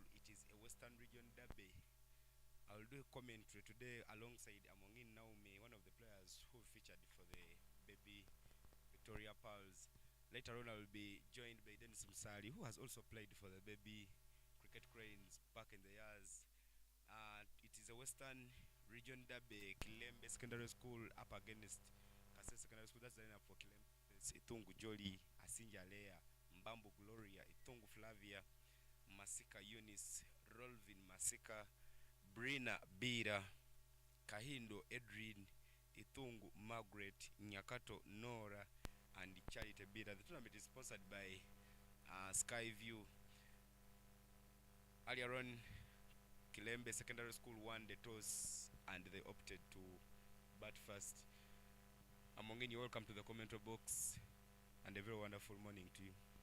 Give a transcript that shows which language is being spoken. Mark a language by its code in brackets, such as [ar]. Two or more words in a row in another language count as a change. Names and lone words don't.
[en] It is a Western Region derby. I will do a commentary today alongside Amongin Naomi, one of the players who featured for the baby Victoria Pearls. Later on, I will be joined by Dennis Misali, who has also played for the baby Cricket Cranes back in the years. It is a Western Region derby. KILEMBE Secondary School up against KASESE Secondary School. That's the lineup for KILEMBE. Itungu Jolly, Asinja Lea, Mbambu Gloria, Itungu Flavia, Masika Eunice, Rolvin Masika, Brina Bira, Kahindo Edrin, Itungu Margaret, Nyakato Nora, and Charity Bira. The tournament is sponsored by Skyview. Earlier on, KILEMBE Secondary School won the toss and they opted to bat first. Amongin, you welcome to the commentary box and a very wonderful morning to you.